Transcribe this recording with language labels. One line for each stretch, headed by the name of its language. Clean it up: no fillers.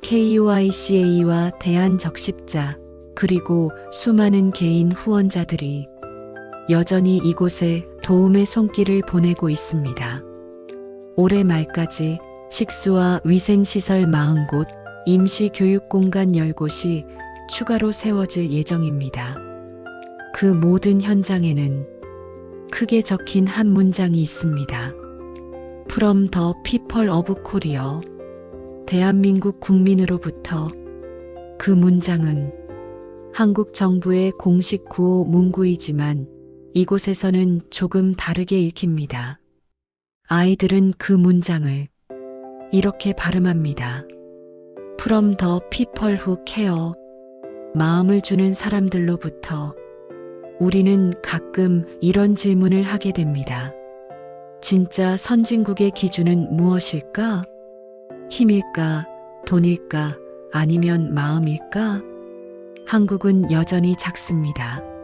Korean: KUICA와 대한적십자 그리고 수많은 개인 후원자들이 여전히 이곳에 도움의 손길을 보내고 있습니다. 올해 말까지 식수와 위생시설 40곳, 임시교육공간 10곳이 추가로 세워질 예정입니다. 그 모든 현장에는 크게 적힌 한 문장이 있습니다.
English: From the people of Korea.
Korean: 대한민국 국민으로부터. 그 문장은 한국 정부의 공식 구호 문구이지만 이곳에서는 조금 다르게 읽힙니다. 아이들은 그 문장을 이렇게 발음합니다.
English: From the people who care.
Korean: 마음을 주는 사람들로부터. 우리는 가끔 이런 질문을 하게 됩니다. 진짜 선진국의 기준은 무엇일까? 힘일까? 돈일까? 아니면 마음일까? 한국은 여전히 작습니다.